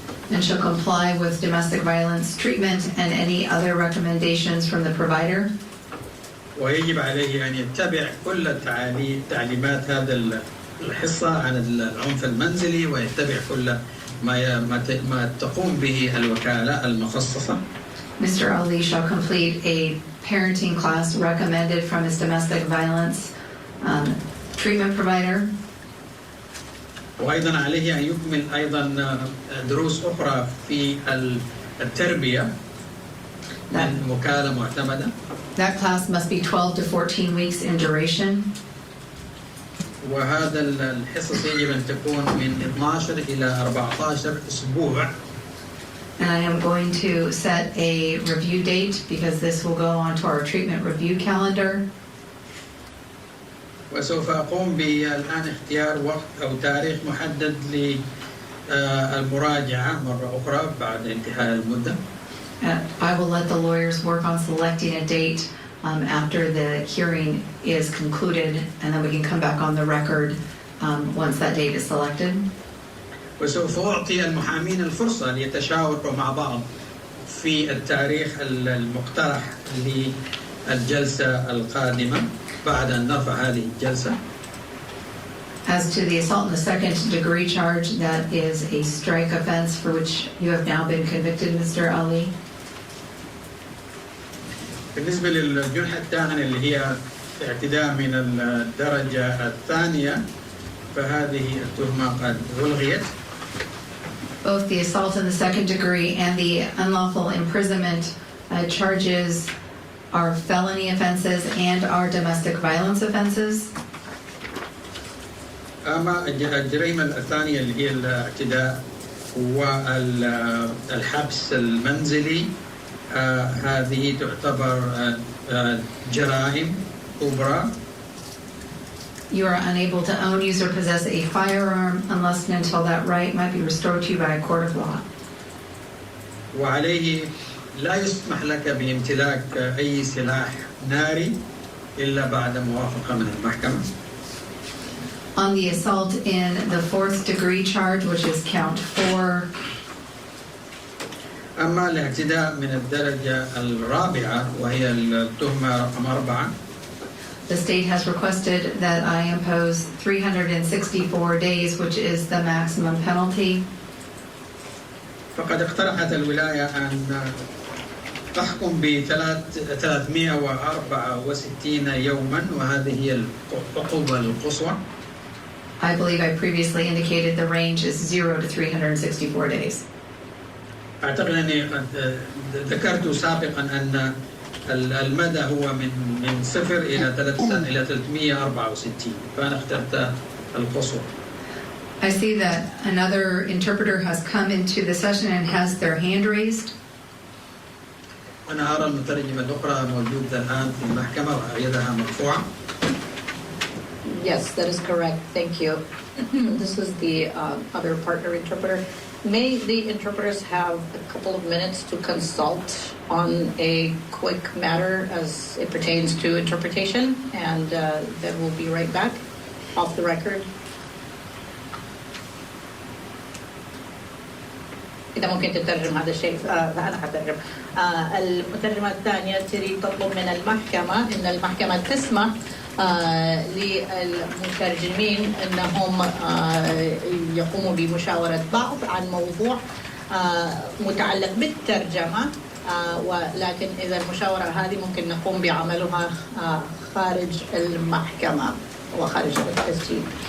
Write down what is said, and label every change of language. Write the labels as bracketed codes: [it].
[en] And shall comply with domestic violence treatment and any other recommendations from the provider. [ar] ويجب عليه أن يتبع كل تعليمات هذا الحصة عن العنف المنزلي ويتبع كل ما تقوم به الوكالة المخصصة. [en] Mr. Ali shall complete a parenting class recommended from his domestic violence treatment provider. [ar] وأيضا عليه أن يكمل أيضا دروس أخرى في التربية من وكالة معتمدة. [en] That class must be 12 to 14 weeks in duration. [ar] وهذا الحصص يجب أن تكون من 12 إلى 14 أسبوع. [en] And I am going to set a review date because this will go onto our treatment review calendar. [ar] وسوف أقوم بالآن اختيار وقت أو تاريخ محدد للمراجعة مرة أخرى بعد انتهاء المدة. [en] I will let the lawyers work on selecting a date after the hearing is concluded, and then we can come back on the record once that date is selected. [ar] وسوف أعطي المحامين الفرصة ليتشاوروا مع بعض في التاريخ المقترح للجلسة القادمة بعد أن نرفع هذه الجلسة. [en] As to the assault in the second degree charge, that is a strike offense for which you have now been convicted, Mr. Ali. [ar] بالنسبة للجنحة الثانية اللي هي اعتداء من الدرجة الثانية فهذه التهمة قد ألغيت. [en] Both the assault in the second degree and the unlawful imprisonment charges are felony offenses and are domestic violence offenses. [ar] أما الجريمة الثانية اللي هي الاعتداء والحبس المنزلي هذه تعتبر جرائم كبرى. [en] You are unable to own, use, or possess a firearm unless and until that right might be restored to you by a court of law. [ar] وعليه لا يسمح لك بامتلاك أي سلاح ناري إلا بعد موافقة من المحكمة. [en] On the assault in the fourth degree charge, which is count 4, [ar] أما الاعتداء من الدرجة الرابعة وهي التهمة رقم 4 [en] the state has requested that I impose 364 days, which is the maximum penalty. [ar] فقد اقترحت الولاية أن تحكم ب 364 يوما وهذه هي العقوبة القصوى. [en] I believe I previously indicated the range is 0 to 364 days. [ar] أعتقد أني قد ذكرت سابقا أن المدى هو من 0 إلى 364 فأنا اخترت القصوى. [en] I see that another interpreter has come into the session and has their hand raised. [ar] أنا أرى المترجمة الأخرى موجودة الآن في المحكمة ويدها مرفوعة. [en] Yes, that is correct. Thank you. This is the other partner interpreter. May the interpreters have a couple of minutes to consult on a quick matter as it pertains to interpretation, and then we'll be right back off the record. [ar] إذا ممكن تترجم هذا الشيء فأنا حترجم. المترجمة الثانية تريد تطلب من المحكمة إن المحكمة تسمح للمترجمين أنهم يقوموا بمشاورة بعض عن موضوع متعلق بالترجمة، ولكن إذا المشاورة هذه ممكن نقوم بعملها خارج المحكمة وخارج التسجيل.